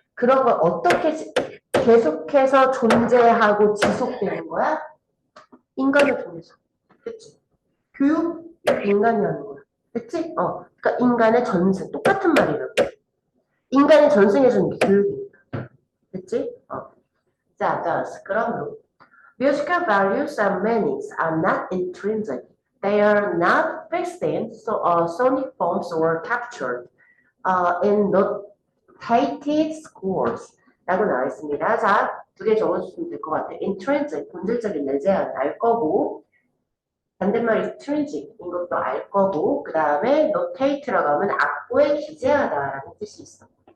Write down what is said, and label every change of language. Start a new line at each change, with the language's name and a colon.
Korean: 그런 걸 어떻게 계속해서 존재하고 지속되는 거야? 인간을 통해서. 그치? 교육, 인간이 하는 거야. 그치? 그러니까 인간의 전승. 똑같은 말이라고. 인간의 전승에서는 교육이니까. 그치? 자, 그러므로
English: musical values and meanings are not intrinsic. They are not fixed in sonic forms or captured in notated scores.
Korean: 라고 나와 있습니다. 자, 두 개 적어주시면 될 것 같아요. intrinsic, 본질적인 내재한 알 거고, 반대말 extrinsic, 이것도 알 거고, 그 다음에 notate라고 하면 악보에 기재하다라는 뜻이 있어.